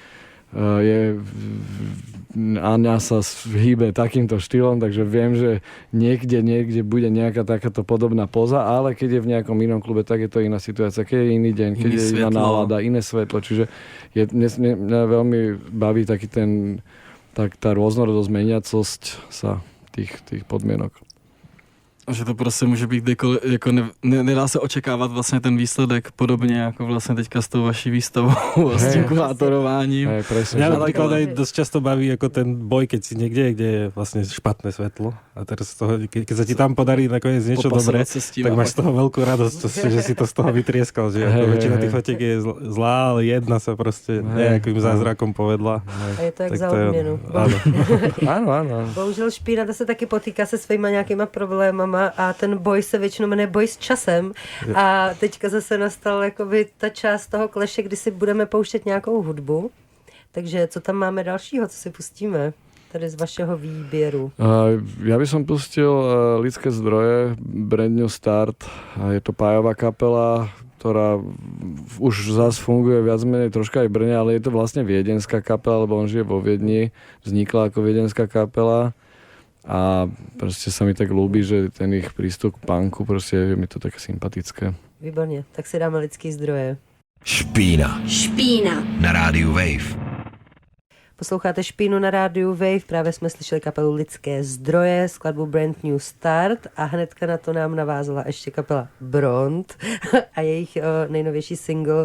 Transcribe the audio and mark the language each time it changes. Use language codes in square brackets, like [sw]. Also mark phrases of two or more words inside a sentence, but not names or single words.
[sk] Aňa sa hýbe takýmto štýlom, takže viem, že niekde bude nejaká takáto podobná poza, ale keď je v nejakom inom klube, tak je to iná situácia, keď je iný deň, keď je iná nálada, iné svetlo, čiže mňa veľmi baví taký tá rôznorodosť, meniacosť sa tých podmienok. [cs] A že to prostě může být kdykoliv, jako nedá se očekávat vlastně ten výsledek podobně jako vlastně teďka s tou vaší výstavou a s tím kurátorováním. [sk] Mňa napríklad aj dosť často baví ako ten boj, keď si niekde, kde je vlastne špatné svetlo a teraz z toho, keď sa ti tam podarí nakoniec niečo dobré, tak máš z toho veľkú radosť, že si to z toho vytrieskal, že väčšina tých fotiek je zlá, ale jedna sa proste nejakým zázrakom povedla. [cs] A je to jak za odměnu. [sk] Áno. [cs] Bohužel Špína se taky potýká se svýma nějakýma problémama a ten boj se většinou jmenuje boj s časem. A teďka zase nastal jakoby ta část toho kleše, kdy si budeme pouštět nějakou hudbu. Takže co tam máme dalšího, co si pustíme? Tady z vašeho výběru. [sk] Ja by som pustil Lidské zdroje, Brand New Start. Je to Pájová kapela, ktorá už zás funguje viac menej troška aj v Brne, ale je to vlastne viedenská kapela, lebo on žije vo Viedni. Vznikla ako viedenská kapela. A proste sa mi tak ľúbi, že ten ich prístup k punku, proste je mi to také sympatické. [cs] Výborně, tak si dáme Lidský zdroje. Špína na rádiu Wave. Posloucháte Špínu na rádiu Wave, právě jsme slyšeli kapelu Lidské zdroje, skladbu Brand New Start a hnedka na to nám navázala ještě kapela Brond a jejich nejnovější single